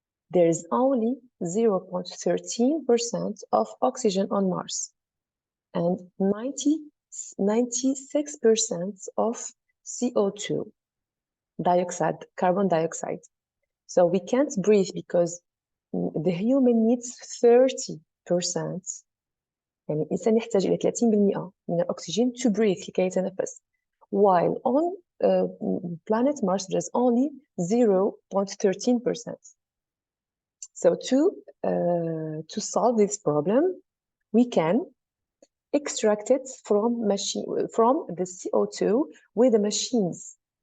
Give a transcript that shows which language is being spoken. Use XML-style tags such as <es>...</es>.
<en>There is only 0.13% of oxygen on Mars and 96% of CO2 dioxide, carbon dioxide. So we can't breathe because the human needs 30%.</en> <ar>يعني الإنسان يحتاج إلى 30% من الأكسجين</ar> <en>to breathe</en> <ar>لكي يتنفس.</ar> <en>While on planet Mars there's only 0.13%. So to solve this problem, we can extract it from the CO2 with the machines.</en>